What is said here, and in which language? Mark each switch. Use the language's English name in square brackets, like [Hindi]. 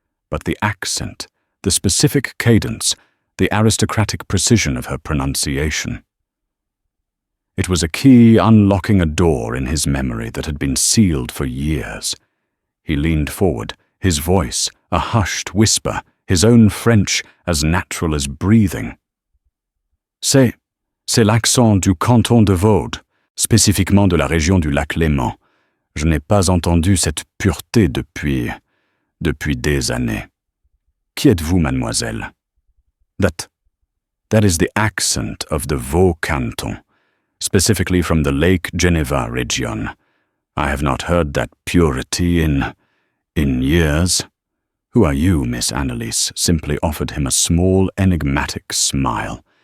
[English] But the accent, the specific cadence, the aristocratic precision of her pronunciation. It was a key unlocking a door in his memory that had been sealed for years. He leaned forward, his voice a hushed whisper, his own French as natural as breathing. [French] C'est l'accent du canton de Vaud, spécifiquement de la région du lac Léman. Je n'ai pas entendu cette pureté depuis des années. Qui êtes-vous, mademoiselle? [English] That is the accent of the Vaud canton, specifically from the Lake Geneva region. I have not heard that purity in years. Who are you, Miss Annalise? Simply offered him a small, enigmatic smile.